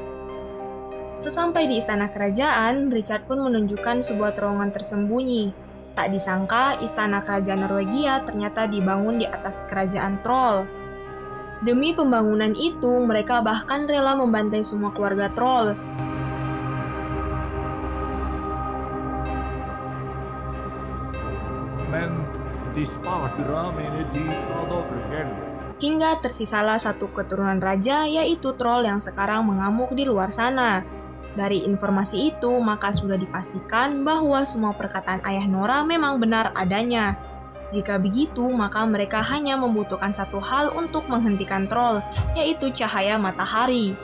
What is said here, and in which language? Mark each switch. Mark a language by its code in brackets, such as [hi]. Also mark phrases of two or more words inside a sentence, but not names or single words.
[id] Sesampai di istana kerajaan, Richard pun menunjukkan sebuah terowongan tersembunyi. Tak disangka, istana kerajaan Norwegia ternyata dibangun di atas kerajaan troll. Demi pembangunan itu, mereka bahkan rela membantai semua keluarga troll. [no] Men de sparte ramene dypt av Dovrefjell. [id] Hingga tersisalah satu keturunan raja, yaitu troll yang sekarang mengamuk di luar sana. Dari informasi itu, maka sudah dipastikan bahwa semua perkataan ayah Nora memang benar adanya. Jika begitu, maka mereka hanya membutuhkan satu hal untuk menghentikan troll, yaitu cahaya matahari.